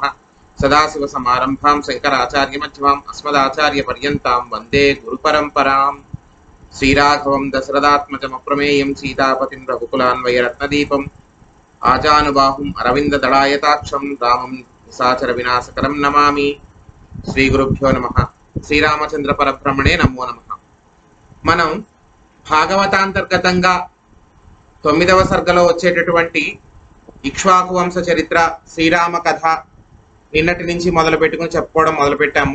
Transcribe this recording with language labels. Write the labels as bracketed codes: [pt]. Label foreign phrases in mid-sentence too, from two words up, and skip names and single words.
[sa] सदाशिवसमारम्भां शङ्कराचार्यमध्यमाम् अस्मदाचार्यपर्यन्तां वन्दे गुरुपरम्पराम्। श्रीराघवं दशरथात्मजमप्रमेयं सीतापतिं रघुकुलान्वयरत्नदीपम् आजानुबाहुम् अरविन्ददलायताक्षं रामं निशाचर विनाशकरं नमामि। శ్రీ గురుభ్యో నమః। శ్రీరామచంద్ర పరబ్రహ్మణే నమో నమః। [te] మనం భాగవతాంతర్గతంగా 9వ సర్గలో వచ్చేటటువంటి ఇక్ష్వాకు వంశ చరిత్ర శ్రీరామ కథ నిన్నటి నుంచి మొదలు పెట్టుకుని చెప్పుకోవడం మొదలుపెట్టాము।